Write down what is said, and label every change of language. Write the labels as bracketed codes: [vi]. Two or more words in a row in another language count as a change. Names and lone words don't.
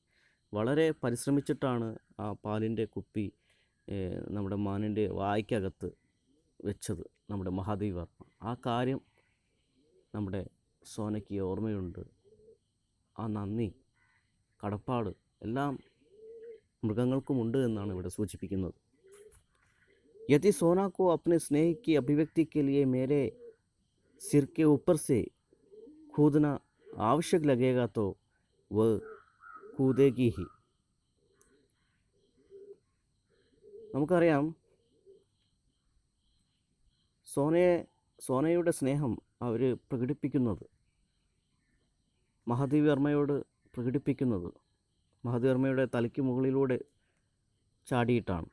[ml] വളരെ പരിശ്രമിച്ചിട്ടാണ് ആ പാലിൻ്റെ കുപ്പി നമ്മുടെ മാനിൻ്റെ വായ്ക്കകത്ത് വെച്ചത് നമ്മുടെ മഹാദേവി വർമ്മ. ആ കാര്യം നമ്മുടെ സോനയ്ക്ക് ഓർമ്മയുണ്ട്. ആ നന്ദി, കടപ്പാട് എല്ലാം മൃഗങ്ങൾക്കുമുണ്ട് എന്നാണ് ഇവിടെ സൂചിപ്പിക്കുന്നത്. [hi] यदि सोना को अपने स्नेह की अभिव्यक्ति के लिए मेरे सिर के ऊपर से कूदना आवश्यक लगेगा तो वह कूदेगी ही. [ml] നമുക്കറിയാം, സോനയുടെ സ്നേഹം അവർ പ്രകടിപ്പിക്കുന്നത്, മഹാദേവി വർമ്മയോട് പ്രകടിപ്പിക്കുന്നത് മഹാദേവി വർമ്മയുടെ തലയ്ക്ക് മുകളിലൂടെ ചാടിയിട്ടാണ്.